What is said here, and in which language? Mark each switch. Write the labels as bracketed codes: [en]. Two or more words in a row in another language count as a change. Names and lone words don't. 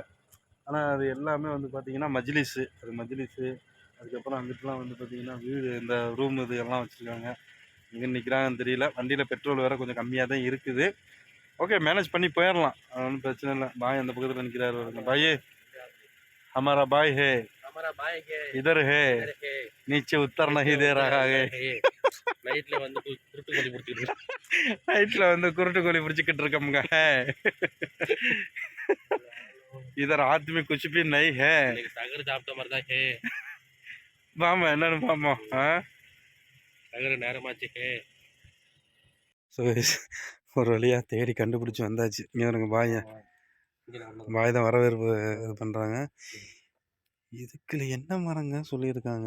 [ta] ஆனால் அது எல்லாமே பார்த்திங்கன்னா மஜ்லிஸு, அது மஜ்லிஸு. அதுக்கப்புறம் அங்கிட்டலாம் பார்த்திங்கன்னா வீடு, இந்த ரூம் இது எல்லாம் வச்சுருக்காங்க. எங்கே நிற்கிறாங்கன்னு தெரியல. வண்டியில் பெட்ரோல் வேறு கொஞ்சம் கம்மியாக தான் இருக்குது. ஓகே, மேனேஜ் பண்ணி போயிடலாம், அது ஒன்றும் பிரச்சனை இல்லை. பாய் அந்த பக்கத்தில் நிற்கிறாரு. [hi] பாய் हमारा भाई है, इधर है, नीचे उतर नहीं दे रहा है. [ta] நைட்ல குருட்டுக்கோழி பிடிச்சிட்டு நைட்ல குருட்டுக்கோழி பிடிச்சிக்கிட்டு இருக்கோம்ங்க. [hi] इधर हाथ में कुछ भी नहीं है. [ta] சகர் சாப்பிட்ட மாதிரி தான் ஹே. பாமா என்னன்னு பாமா. சகர் நேரமாச்சு ஹே. ஸோ ஒரு வழியாக தேடி கண்டுபிடிச்சி வந்தாச்சு. இங்கே வருங்க பாய் தான் வரவேற்பு இது பண்ணுறாங்க. இதுக்குள்ள என்ன மரங்க சொல்லியிருக்காங்க?